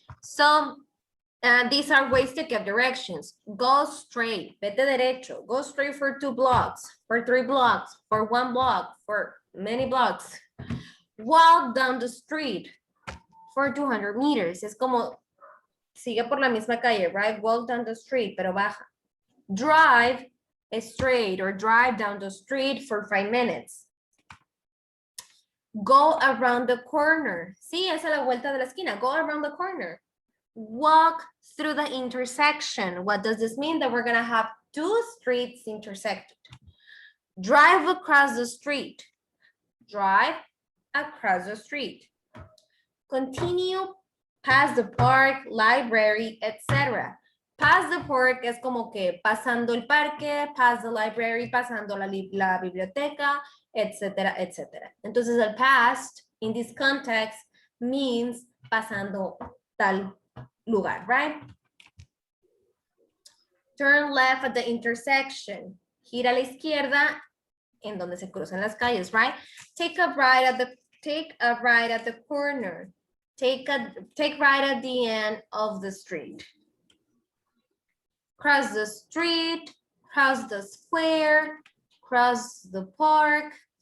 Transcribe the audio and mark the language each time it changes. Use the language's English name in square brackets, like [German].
[English] So these are ways to get directions. Go straight, [Spanish] vete derecho, [English] go straight for 2 blocks, for 3 blocks, for 1 block, for many blocks. Walk down the street for 200 meters. [Spanish] Es como, sigue por la misma calle, [English] right? Walk down the street, [Spanish] pero baja. [English] Drive straight or drive down the street for 5 minutes. Go around the corner. [Spanish] Sí, esa es la vuelta de la esquina. [English] Go around the corner. Walk through the intersection. What does this mean? That we're going to have 2 streets intersected. Drive across the street. Drive across the street. Continue past the park, library, etc. Past the park [Spanish] es como que pasando el parque, [English] past the library, [Spanish] pasando la biblioteca, etcétera, etcétera. Entonces el [English] past in this context means [Spanish] pasando tal lugar, [English] right? Turn left at the intersection. [Spanish] Gira a la izquierda en donde se cruzan las calles, right? [English] Take a right at the corner. Take right at the end of the street. Cross the street, cross the square, cross the park.